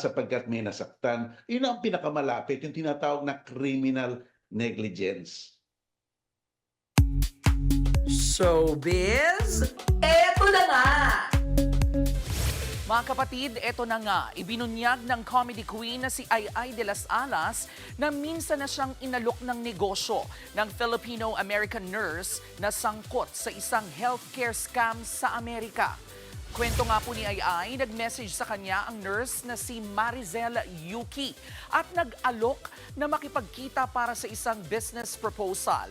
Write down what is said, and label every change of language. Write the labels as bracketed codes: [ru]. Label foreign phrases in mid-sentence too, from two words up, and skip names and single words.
[tl] Sapagkat may nasaktan, yun ang pinakamalapit, yung tinatawag na [en] criminal negligence. [tl] Showbiz, eto na nga! Mga kapatid, eto na nga, ibinunyag ng [en] comedy queen [tl] na si Ai de las Alas na minsan na siyang inalok ng negosyo ng [en] Filipino-American nurse [tl] na sangkot sa isang [en] healthcare scam [tl] sa Amerika. Kwento nga po ni Ai, nag-message sa kanya ang nurse na si Marizel Yuki at nag-alok na makipagkita para sa isang [en] business proposal.